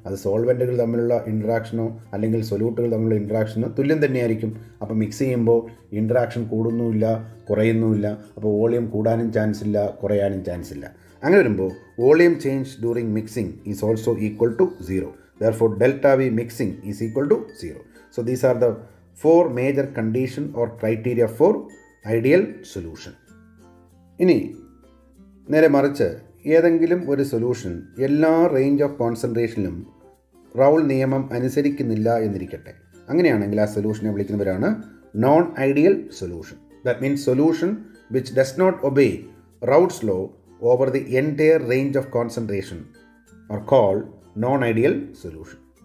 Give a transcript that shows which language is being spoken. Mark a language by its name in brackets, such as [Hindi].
[Malayalam] അത് സോൾവെൻറ്റുകൾ തമ്മിലുള്ള ഇൻട്രാക്ഷനോ അല്ലെങ്കിൽ സൊല്യൂട്ടുകൾ തമ്മിലുള്ള ഇൻട്രാക്ഷനോ തുല്യം തന്നെയായിരിക്കും. അപ്പോൾ മിക്സ് ചെയ്യുമ്പോൾ ഇൻട്രാക്ഷൻ കൂടുന്നുമില്ല, കുറയുന്നുമില്ല. അപ്പോൾ വോളിയം കൂടാനും ചാൻസ് ഇല്ല, കുറയാനും ചാൻസ് ഇല്ല. അങ്ങനെ വരുമ്പോൾ [English] Volume change during mixing is also equal to 0. Therefore, delta V mixing is equal to 0. So, these are the 4 major condition or criteria for ideal solution. [Malayalam] ഇനി നേരെ മറിച്ച് ഏതെങ്കിലും ഒരു സൊല്യൂഷൻ എല്ലാ റേഞ്ച് ഓഫ് കോൺസെൻട്രേഷനിലും റൗൾ നിയമം അനുസരിക്കുന്നില്ല എന്നിരിക്കട്ടെ. അങ്ങനെയാണെങ്കിൽ ആ സൊല്യൂഷനെ വിളിക്കുന്നവരാണ് non ideal solution. [English] That means solution which does not obey Raoult's law over the entire range of concentration are called non ideal solution.